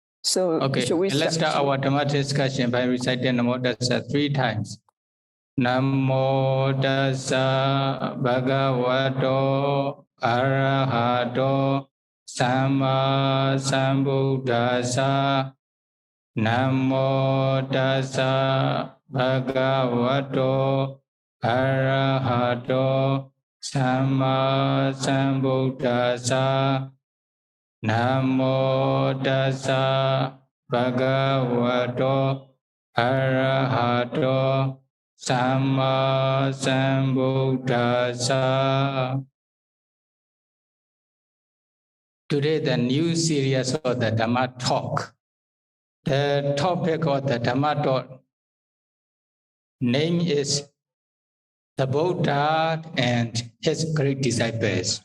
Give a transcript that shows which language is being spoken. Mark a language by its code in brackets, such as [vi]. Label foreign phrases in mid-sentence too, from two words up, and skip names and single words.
[en] So Okay, should we let's start our Dhamma discussion by reciting [pi] Namo Tassa [en] 3 times. [pi] Namo Tassa Bhagavato Arahato Samma Sambuddhassa. Namo Tassa Bhagavato Arahato Samma Sambuddhassa. Namo Tassa Bhagavato Arahato Samma Sambuddhassa. [en] Today the new series of the Dhamma talk. The topic of the Dhamma talk name is the Buddha and his great disciples.